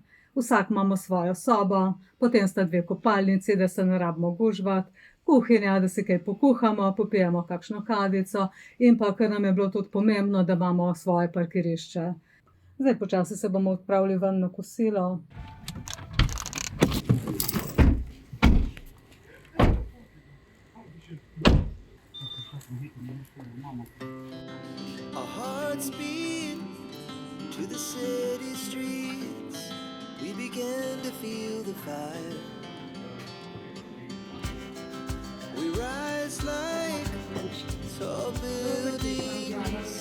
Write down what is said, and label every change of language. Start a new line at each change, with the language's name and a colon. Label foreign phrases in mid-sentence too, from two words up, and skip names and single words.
Slovenian: Vsak imamo svojo sobo, potem sta dve kopalnici, da se ne rabimo gužvati. Kuhinja, da si kaj pokuhamo, popijemo kakšno kavico in pa, ker nam je bilo tudi pomembno, da imamo svoje parkirišče. Zdaj počasi se bomo odpravili ven na kosilo.
English: Our hearts beat to the city streets. We began to feel the fire. We rise like tall buildings.